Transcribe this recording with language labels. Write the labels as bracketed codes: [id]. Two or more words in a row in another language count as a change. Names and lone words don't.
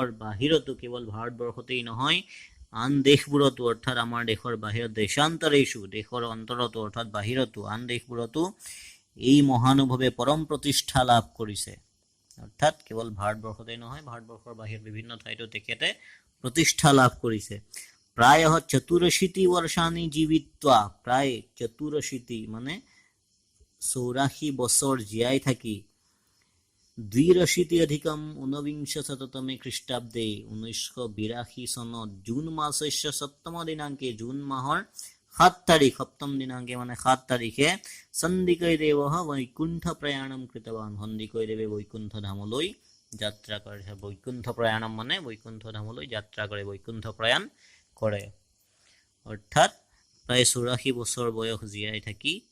[as] বাহিৰতো কেৱল ভাৰতবৰ্ষতেই নহয় আন দেশবোৰতো অৰ্থাৎ আমাৰ দেশৰ বাহিৰত দেশান্তৰেষু দেশৰ অন্তৰতো অৰ্থাৎ বাহিৰতো আন দেশবোৰতো এই মহানুভৱে পৰম প্ৰতিষ্ঠা লাভ কৰিছে অৰ্থাৎ কেৱল ভাৰতবৰ্ষতেই নহয় ভাৰতবৰ্ষৰ বাহিৰত বিভিন্ন ঠাইতো তেখেতে প্ৰতিষ্ঠা লাভ কৰিছে [sa] प्रायः 84 वर्षाणि जीवित्वा [as] प्राय 84 মানে 84 বছৰ জীয়াই থাকি [sa] 82 अधिकम 19 শততমে খ্ৰীষ্টাব্দে [as] 1982 চনত [sa] জুন মাসস্য সপ্তম দিনাঙ্কে [as] জুন মাহৰ 7 তাৰিখ [sa] সপ্তম দিনাঙ্কে [as] মানে 7 তাৰিখে [sa] সন্দিকৈদেৱः বৈকুণ্ঠ প্ৰয়াণম কৃতৱান [as] সন্দিকৈদেৱে বৈকুণ্ঠ ধামলৈ যাত্ৰা কৰে [sa] বৈকুণ্ঠ প্ৰয়াণম [as] মানে বৈকুণ্ঠ ধামলৈ যাত্ৰা কৰে বৈকুণ্ঠ প্ৰয়াণ কৰে অৰ্থাৎ প্ৰায় 84 বছৰ বয়স জীয়াই থাকি